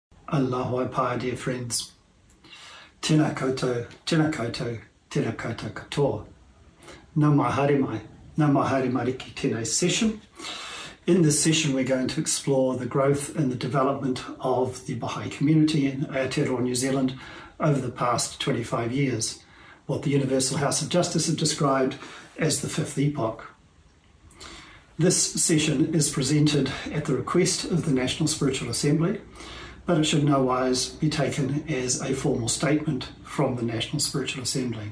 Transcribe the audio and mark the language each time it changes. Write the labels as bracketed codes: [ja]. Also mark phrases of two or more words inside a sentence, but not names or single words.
[en] Aloha pai, dear friends. [mi] Tēnā koutou, tēnā koutou, tēnā koutou katoa. Nā mai haere mai, nā mai haere mai ki tēnei session. [en] In this session, we're going to explore the growth and the development of the Baha'i community in Aotearoa, New Zealand over the past 25 years, what the Universal House of Justice have described as the fifth epoch. This session is presented at the request of the National Spiritual Assembly, but it should in no wise be taken as a formal statement from the National Spiritual Assembly.